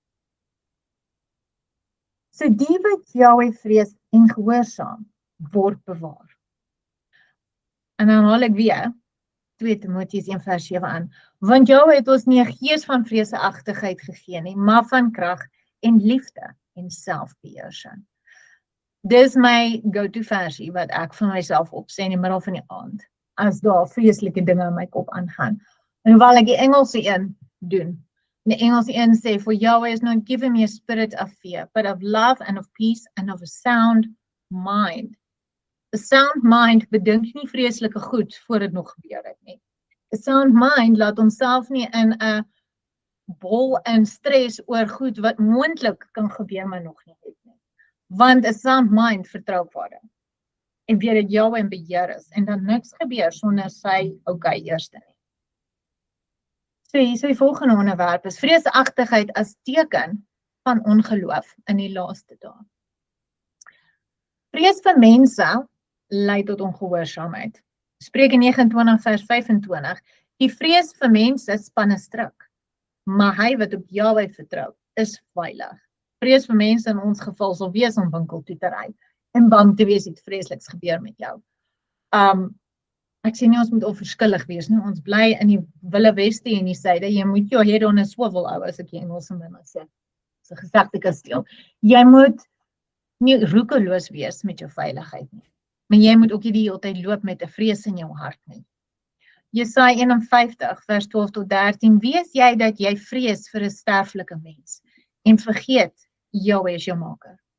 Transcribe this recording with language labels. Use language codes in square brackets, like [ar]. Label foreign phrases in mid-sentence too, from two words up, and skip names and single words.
[af] So die wat Jahwe vrees en gehoorsaam word bewaar. En dan haal ek weer 2 Timoteus 1 vers 7 aan, want Jahwe het ons nie 'n gees van vreesagtigheid gegee nie, maar van krag en liefde en selfbeheersing. Dis my go-to versie wat ek vir myself opsê in die middel van die aand, as daar vreeslike dinge in my kop aangaan. En hoewel ek die Engelse een doen, the Engelse een sê, [en] for Yahweh has not given me a spirit of fear, but of love and of peace and of a sound mind. A sound mind [af] bedink nie vreeslike goed voor dit nog gebeur het nie. [en] A sound mind [af] laat homself nie in 'n bol en stres oor goed wat moontlik kan gebeur maar nog nie het nie. Want [en] a sound mind [af] vertrou Vader. En weet dat Yahweh in beheer is en dan niks gebeur sonder sy eerste nie. So hier so die volgende onderwerp is vreesagtigheid as teken van ongeloof in die laaste dae. Vrees vir mense lei tot ongehoorsaamheid. Spreuke 29 vers 25, die vrees vir mense span 'n struik, maar hy wat op Jahwe vertrou is veilig. Vrees vir mense in ons geval sal wees om winkel toe te ry en bang te wees iets vreesliks gebeur met jou. Ek sê nie ons moet onverskillig wees nie, ons bly in die Wille Weste en die suide, jy moet jou [en] head on a swivel [af] hou, as ek die Engels in my sê, so gesegde kasteel. Jy moet nie roekeloos wees met jou veiligheid nie, maar jy moet ook nie die hele tyd loop met 'n vrees in jou hart nie. Jesaja 51 vers 12 tot 13, wees jy dat jy vrees vir 'n sterflike mens en vergeet Jahwe is jou maker.